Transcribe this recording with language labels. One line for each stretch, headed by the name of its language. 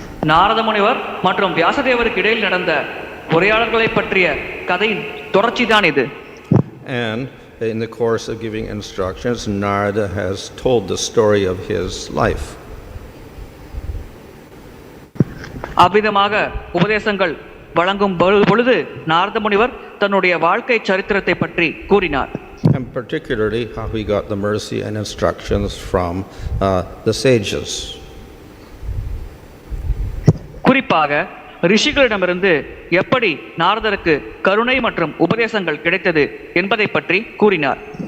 Tamil: நாரத முனிவர் மற்றும் வியாசதேவருக்கு இடையில் நடந்த உரையாடல்களை பற்றிய கதையின் தொடர்ச்சிதான் இது.
English: And in the course of giving instructions, Nārada has told the story of his life.
Tamil: அவ்விதமாக உபதேசங்கள் வழங்கும் பொழுது நாரத முனிவர் தன்னுடைய வாழ்க்கை சரித்திரத்தை பற்றி கூறினார்.
English: And particularly how he got the mercy and instructions from the sages.
Tamil: குறிப்பாக ரிஷிகளிடமிருந்து எப்படி நாரதருக்கு கருணை மற்றும் உபதேசங்கள் கிடைத்தது என்பதை பற்றி கூறினார்.